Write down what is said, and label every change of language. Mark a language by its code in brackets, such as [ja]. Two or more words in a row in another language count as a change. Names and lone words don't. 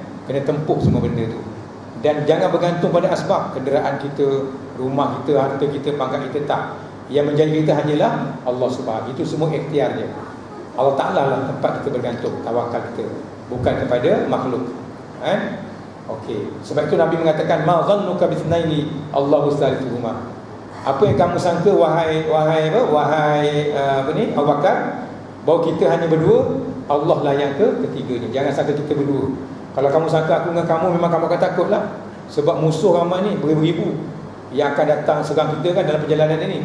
[ms] Kena tempuh semua benda tu. Dan jangan bergantung pada asbab, kenderaan kita, rumah kita, harta kita, pangkat kita, tak. Yang menjadi kita hanyalah Allah Subhanahu. Itu semua ikhtiar dia. Allah Ta'ala lah tempat kita bergantung, tawakal kita, bukan kepada makhluk. Okey. Sebab itu Nabi mengatakan, [ar] ما ظنك باثنين الله ثالثهما. [ms] Apa yang kamu sangka wahai Abu Bakar, bahawa kita hanya berdua, Allah lah yang ketiganya. Jangan sangka kita berdua. Kalau kamu sangka aku dengan kamu, memang kamu akan takut lah. Sebab musuh ramai ni beribu-ribu yang akan datang serang kita kan dalam perjalanan ini.